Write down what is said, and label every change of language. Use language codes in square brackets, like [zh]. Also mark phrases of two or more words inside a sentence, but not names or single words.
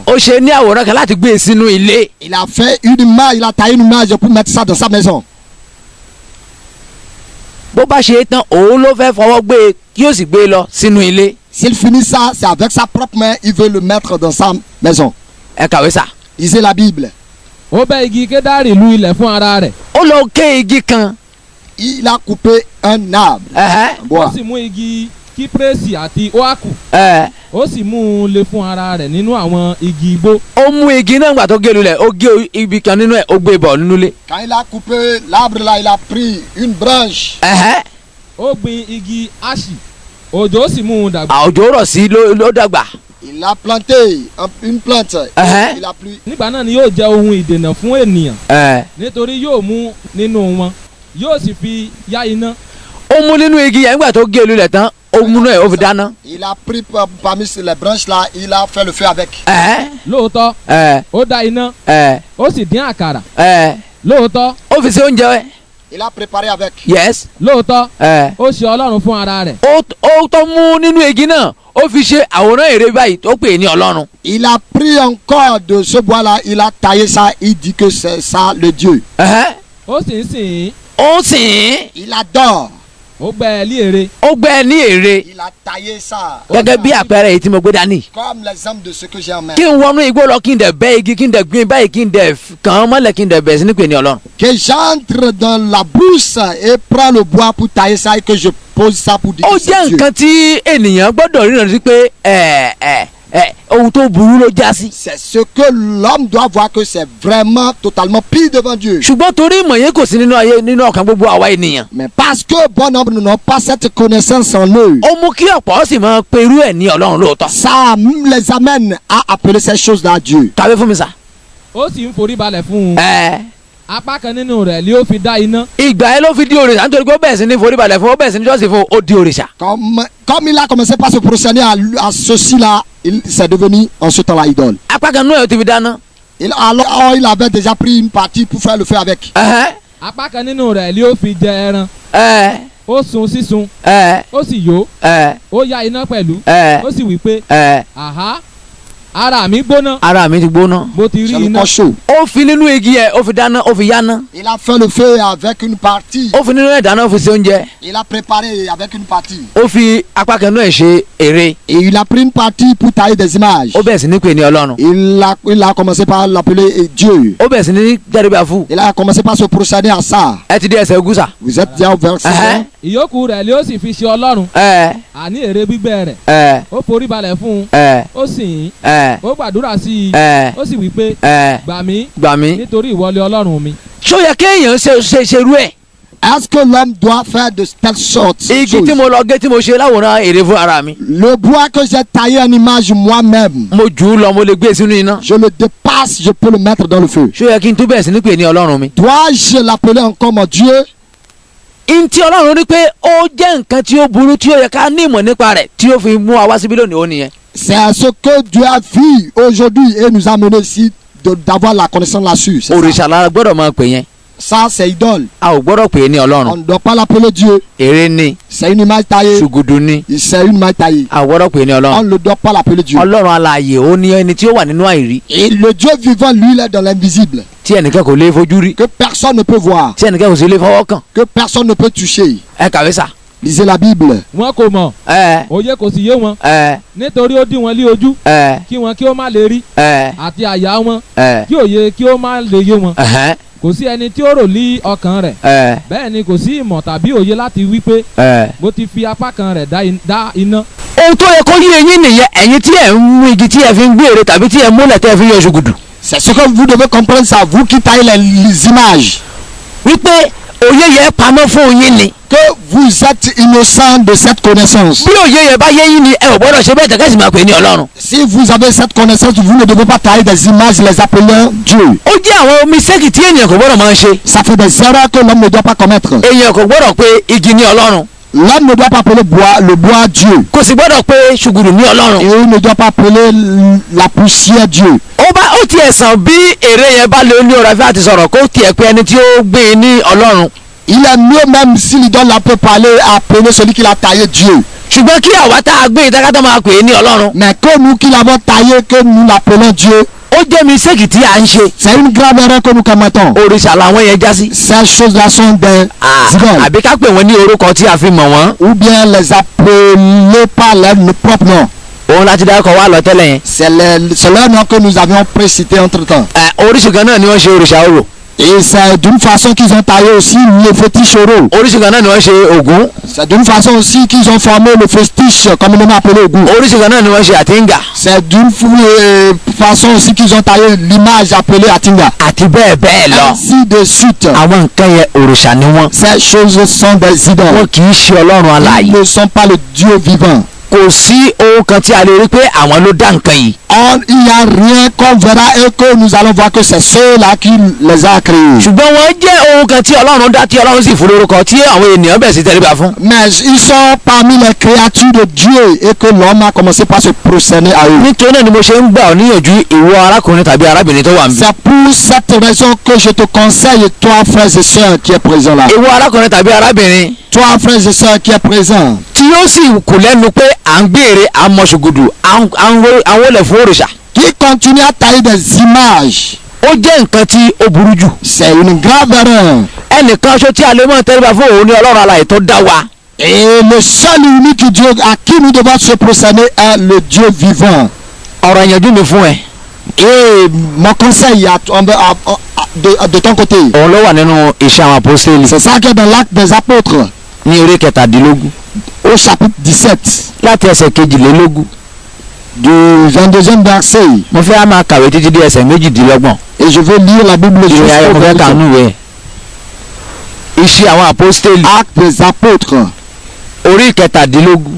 [yo] ó ṣe ní àwòrán kan láti gbé sínú ilé. [fr] Il a fait une image, il a taillé une image pour mettre ça dans sa maison. [yo] bó bá ṣe é tán òun ló fẹ́ fọwọ́ gbé e kí ó sì gbé e lọ sínú ilé. [fr] S'il finit ça, c'est avec sa propre main, il veut le mettre dans sa maison. [yo] ẹ kàwé sà. [fr] Lisez la Bible. [yo] ó bẹ́ igi kédárì lu ilẹ̀ fún ara rẹ̀. ó lọ ké igi kan. [fr] Il a coupé un arbre. [yo] ó sì mú igi kípírẹ́sì àti oaku. ó sì mú un lé fún ara rẹ̀ nínú àwọn igi igbó. ó mú igi náà gbà tó gé lulẹ̀ ó gé ibi kan nínú ẹ̀ ó gbé bọ̀ nínú ilé. [fr] Quand il a coupé l'arbre là, il a pris une branche. [yo] ó gbin igi aṣì òjò sì mú un dàgbà. òjò rọ̀ sí ló dàgbà. [fr] Il a planté une plante. Il a plu. [yo] nígbà náà ni yóò jẹ́ ohun ìdènà fún ènìyàn. nítorí yóò mú nínú wọn yóò sì fi yá iná. ó mú nínú igi yẹn nígbà tó gé lulẹ̀ tán ó mú náà ó fi dáná. [fr] Il a pris parmi les branches là, il a fait le feu avec. [yo] lóòótọ́ ó dá iná ó sì dín àkàrà. lóòótọ́ ó fi ṣe oúnjẹ. [fr] Il a préparé avec. yes. [yo] lóòótọ́ ó ṣe ọlọ́run fún ara rẹ̀. ó tó mú nínú igi náà ó fi ṣe àwòrán ère báyìí tó pè ní ọlọ́run. [fr] Il a pris encore de ce bois là, il a taillé ça, il dit que c'est ça le Dieu. [yo] ó sì ń sìn. ó sìn. [fr] Il adore. [yo] ó gbẹ́ ẹ ní ère. ó gbẹ́ ẹ ní ère. [fr] Il a taillé ça. [yo] gẹ́gẹ́ bí àpẹẹrẹ èyí tí mo gbé dání. [fr] Comme l'exemple de ce que j'ai en main. [yo] kí n wọnú igbó lọ kí n dẹ̀ bẹ́ igi kí n dẹ̀ gbin báyìí kí n dẹ̀ kàn án mọ́lẹ̀ kí n dẹ̀ bẹ̀ sí ní pè ní ọlọ́run. [fr] Que j'entre dans la brousse et prends le bois pour tailler ça et que je pose ça pour dire que c'est Dieu. [yo] ó jẹ́ nǹkan tí ènìyàn gbọ́dọ̀ ríran sí pé ohun tó burú ló já sí. [fr] C'est ce que l'homme doit voir, que c'est vraiment totalement pire devant Dieu. [yo] ṣùgbọ́n torí ìmọ̀ yẹn kò sí nínú ayé nínú ọkàn gbogbo àwa ènìyàn. [fr] Mais parce que bon nombre n'ont pas cette connaissance en eux. [yo] ó mú kí ọ̀pọ̀ sì máa perú ẹ̀ ní ọlọ́run lóòótọ́. [fr] Ça les amène à appeler ces choses là Dieu. [yo] kàwé fún mi sà. ó sì ń forí balẹ̀ fún un. apá kan nínú rẹ̀ ni ó fi dá iná. ìgbà yẹn ló fi di òrìṣà nítorí pé ó bẹ̀rẹ̀ sí ní forí balẹ̀ fún ó bẹ̀rẹ̀ sí ní jọ́sìn fún ó di òrìṣà. [fr] Comme il a commencé par se prosterner à ceci là, il s'est devenu en ce temps-là idole. [yo] apá kan nínú ẹ̀ ó ti fi dáná. [fr] Alors il avait déjà pris une partie pour faire le feu avec. [yo] apá kan nínú rẹ̀ ni ó fi jẹ ẹran. ó sun sísun. ó sì yó. ó yá iná pẹ̀lú. ó sì wí pé àhá ara mi gbóná. ara mi ti gbóná. mo ti rí iná. ó fi nínú igi yẹn ó fi dáná ó fi yáná. [fr] Il a fait le feu avec une partie. [yo] ó fi nínú ẹ̀ dáná ó fi ṣe oúnjẹ. [fr] Il a préparé avec une partie. [yo] ó fi apá kan náà ṣe ère. [fr] Et il a pris une partie pour tailler des images. [yo] ó bẹ̀rẹ̀ sí ní pè ní ọlọ́run. [fr] Il a commencé par l'appeler Dieu. [yo] ó bẹ̀rẹ̀ sí ní jẹ́rìbá fún. [fr] Il a commencé par se prosterner à ça. [yo] ẹ ti dé ẹsẹ̀ ogún sà. [fr] Vous êtes déjà au verset 1. [yo] ìyókù rẹ̀ ni ó sì fi ṣe ọlọ́run. àní ère gbígbẹ́ rẹ̀. ó forí balẹ̀ fún un. ó sìn ín. ó gbàdúrà sí i. ó sì wí pé gbà mí nítorí ìwọlé ọlọ́run mi. ṣó yẹ kéèyàn ṣerú ẹ̀. [fr] Est-ce que l'homme doit faire de telle sorte? [yo] igi tí mo lọ gé tí mo ṣe láwòrán ère fún ara mi. [fr] Le bois que j'ai taillé en image moi-même. [yo] mo jù ú lọ mo lè gbé sínú iná. [fr] Je le dépasse, je peux le mettre dans le feu. [yo] ṣó yẹ kí n tún bẹ̀rẹ̀ sí ní pè ní ọlọ́run mi. [fr] Dois-je l'appeler encore mon Dieu? [yo] ntí ọlọ́run rí pé ó jẹ́ nǹkan tí ó burú tí ó yẹ ká ní ìmọ̀ nípa rẹ̀ tí ó fi mú wa wá síbí lónìí ó nìyẹn. [fr] C'est ce que Dieu a vu aujourd'hui et nous a amené ici d'avoir la connaissance là-dessus. [yo] òrìṣà la gbọ́dọ̀ máa pè yẹn. [fr] Ça c'est idole. [yo] a ò gbọ́dọ̀ pè é ní ọlọ́run. [fr] On ne doit pas l'appeler Dieu. [yo] ère ni. [fr] C'est une image taillée. [yo] ṣùgùdù ni. [fr] C'est une image taillée. [yo] a ò gbọ́dọ̀ pè é ní [fr] On [yo] ọlọ́run. [fr] ne doit pas l'appeler Dieu. [yo] ọlọ́run alààyè ó ní ẹni tí ó wà nínú àìrí. [fr] Et le Dieu vivant, lui, il est dans l'invisible. [yo] tí ẹnìkan kò lè fojú rí. [fr] Que personne ne peut voir. [yo] tí ẹnìkan kò sì lè fọwọ́ kàn. [fr] Que personne ne peut toucher. [yo] ẹ kàwé sà. [fr] Lisez la Bible. [yo] wọn kò mọ̀. òye kò sì yé wọn. nítorí ó dí wọn lé ojú. kí wọn kí ó má lè rí. àti àyà wọn. kí òye kí ó má lè yé wọn. kò sí ẹni tí ó rò lí ọkàn rẹ̀. bẹ́ẹ̀ ni kò sí ìmọ̀ tàbí òye láti wí pé mo ti fi apá kan rẹ̀ dá iná. ohun tó yẹ kó yé eyín nìyẹn ẹ̀yin tí ẹ̀ ń mú igi tí ẹ̀ fi ń gbé ère tàbí tí ẹ̀ múlẹ̀ tẹ́ ẹ̀ fi ń yọ ṣùgùdù. [fr] C'est ce que vous devez comprendre, ça, vous qui taillez les images. [yo] wípé òye yẹn pamọ́ fún yín ni. [fr] que vous êtes innocent de cette connaissance. [yo] bí òye yẹn bá yé yín ni ẹ ò gbọ́dọ̀ ṣe bẹ́ẹ̀ tẹ́kẹ́sì máa pè ní ọlọ́run. [fr] Si vous avez cette connaissance, vous ne devez pas tailler des images, les appelant Dieu. [yo] ó jẹ́ àwọn mistake tí ènìyàn kò gbọ́dọ̀ máa ṣe. [fr] Ça fait des erreurs que l'homme ne doit pas commettre. [yo] èèyàn kò gbọ́dọ̀ pé igi ní ọlọ́run. [fr] L'homme ne doit pas appeler le bois Dieu. [yo] kò sì gbọ́dọ̀ pé ṣùgùrù ní ọlọ́run. [fr] Et il ne doit pas appeler la poussière Dieu. [yo] ó tiẹ̀ sàn bí èrè yẹn bá lè ní ọ̀rọ̀ àfi àti sọ̀rọ̀ kó tiẹ̀ pé ẹni tí ó gbé e ní ọlọ́run. [fr] Il est mieux même si l'idole peut parler, appeler celui qui l'a taillé Dieu. [yo] ṣùgbọ́n kí àwa tá a gbé ìdákàtà máa pè é ní ọlọ́run. [fr] Mais que nous qui l'avons taillé, que nous l'appelons Dieu, [yo] ó jẹ́ mistake tí à ń ṣe. [fr] c'est une grave erreur que nous commettons. [yo] òrìṣà làwọn yẹn já sí. [fr] Ces choses-là sont des idoles. [yo] àbí ká pè wọ́n ní orúkọ tí a fi mọ̀ wọ́n. [fr] Ou bien les appeler par leur propre nom. [yo] òun láti dárúkọ wá lọ tẹ́lẹ̀ yẹn. [fr] C'est leur nom que nous avions précité entre temps. [yo] oríṣi kan náà ni wọ́n ṣe òrìṣà orò. [fr] Et c'est d'une façon qu'ils ont taillé aussi le fétiche oraux. [yo] oríṣi kan náà ni wọ́n ṣe ògún. [fr] C'est d'une façon aussi qu'ils ont formé le fétiche communément appelé Ògún. [yo] oríṣi kan náà ni wọ́n ṣe àtìngà. [fr] C'est d'une façon aussi qu'ils ont taillé l'image appelée Atinga. [yo] àti bẹ́ẹ̀ bẹ́ẹ̀ lọ. [fr] Ainsi de suite. [yo] àwọn nǹkan yẹn òrìṣà ni wọ́n. [fr] Ces choses sont des idoles. [yo] wọn kì í ṣe ọlọ́run alààyè. [fr] Ils ne sont pas le Dieu vivant. [yo] kò sí ohun kan tí a lè rí pé àwọn ló dá nǹkan yìí. [fr] Il n'y a rien qu'on verra et que nous allons voir que c'est ceux-là qui les a créés. [yo] ṣùgbọ́n wọ́n jẹ́ ohun kan tí ọlọ́run dá tí ọlọ́run sì fún lórúkọ tí àwọn ènìyàn bẹ̀ sí tẹríba fún. [fr] Mais ils sont parmi les créatures de Dieu et que l'homme a commencé par se prosterner à eux. [yo] nítorí náà ni mo ṣe ń gbà ọ́ níyànjú ìwọ arákùnrin tàbí arábìnrin tó wà níbí. [fr] C'est pour cette raison que je te conseille, toi frères et sœurs qui est présent là. [yo] ìwọ arákùnrin tàbí arábìnrin. [fr] Toi frères et sœurs qui est présent. [yo] tí yóò sì kù lẹ́nu pé à ń gbére à ń mọ ṣùgùdù à ń wọlé fún òrìṣà. [fr] Qui continue à tailler des images. [yo] ó jẹ́ nǹkan tí ó burú jù. [fr] C'est une grave erreur. [yo] ẹnìkan ṣo tí a lè mọ̀ tẹríba fún òun ni ọlọ́run alààyè tó dá wa. [fr] Et le seul et unique Dieu à qui nous devons se prosterner est le Dieu vivant. [yo] ọ̀rọ̀ ìyànjú mi fún ẹ. [fr] Et mon conseil de ton côté. [yo] òun ló wà nínú iṣẹ́ àwọn apostoli. [fr] C'est ça qui est dans l'acte des apôtres. [yo] ní orí kẹtàdínlógún. [fr] Au chapitre 17. [yo] láti ẹsẹ̀ kejìlélógún. [fr] Du 22e verset. [yo] mo fẹ́ máa kàwé títí dé ẹsẹ̀ méjìdínlọ́gbọ̀n. [fr] Et je vais lire la Bible [yo] ìwé ayé mo fẹ́ kà nínú ìwé. iṣẹ́ àwọn apostoli. [fr] Acte des apôtres. [yo] orí kẹtàdínlógún.